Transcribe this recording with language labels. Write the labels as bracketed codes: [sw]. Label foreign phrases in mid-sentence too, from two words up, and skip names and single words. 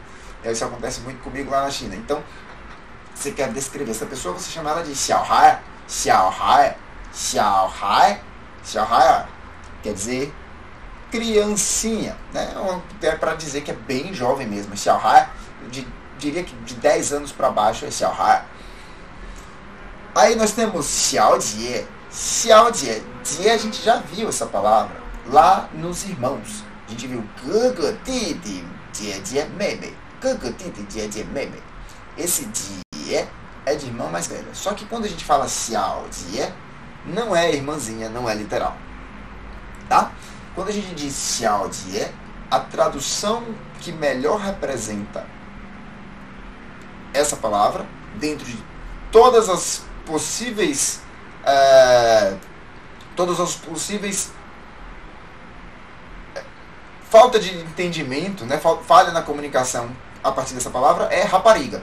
[pt] Isso acontece muito comigo lá na China. Então, você quer descrever essa pessoa, você chama ela de xiaohai, quer dizer criancinha, né? É para dizer que é bem jovem mesmo. Xiaohai, diria que de 10 anos para baixo é xiaohai. Aí nós temos xiaojie. [zh] 小姐，姐, [pt] a gente já viu essa palavra lá nos irmãos. A gente viu Gugu, [zh] 弟弟，姐，姐，妹妹. 姑姑，弟弟，姐，姐，妹妹. [pt] Esse jie é de irmã mais velha. Só que quando a gente fala xiaojie, não é irmãzinha, não é literal. Tá? Quando a gente diz xiaojie, a tradução que melhor representa essa palavra, dentro de todas as possíveis falta de entendimento, né, falha na comunicação a partir dessa palavra, é rapariga.